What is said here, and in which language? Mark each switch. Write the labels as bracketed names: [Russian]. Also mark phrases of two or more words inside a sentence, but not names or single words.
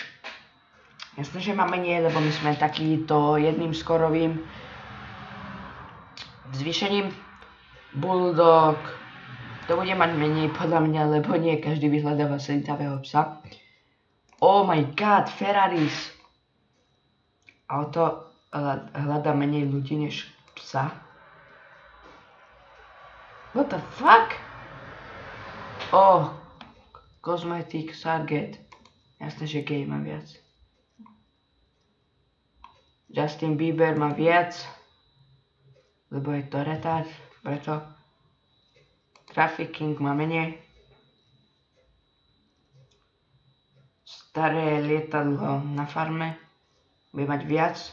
[Slovak] Jasné, že máme nie, lebo my sme takýto jedným skorovým zvýšením. Bulldog. To bude mať menej podľa mňa, lebo nie každý vyhľadáva slintavého psa. [English] Oh my god, Ferraris. [Slovak] Auto hľadá menej ľudí než psa. [English] What the fuck? Oh, Cosmetic Target. [Slovak] Jasné, že gay má viac. Justin Bieber má viac, lebo je to retard, preto Trafficking má menej. Staré lietadlo na farme bude mať viac.